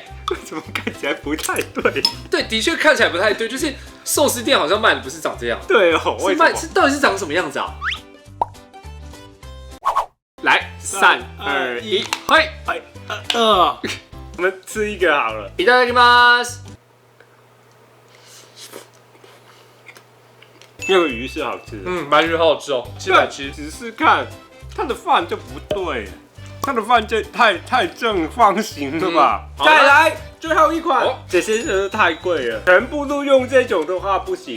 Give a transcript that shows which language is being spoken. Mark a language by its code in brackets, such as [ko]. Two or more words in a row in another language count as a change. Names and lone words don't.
[zh] 为什么看起来不太对？对，的确看起来不太对，就是寿司店好像卖的不是长这样。对哦，到底是长什么样子啊？来，3、2、1，嘿，我们吃一个好了。 [ja] いただきます。 [zh] 那个鱼是好吃的，鳗鱼好好吃哦，吃来吃。只是看它的饭就不对，它的饭就太正方形了吧？再来最后一款，这些真的太贵了，全部都用这种的话不行。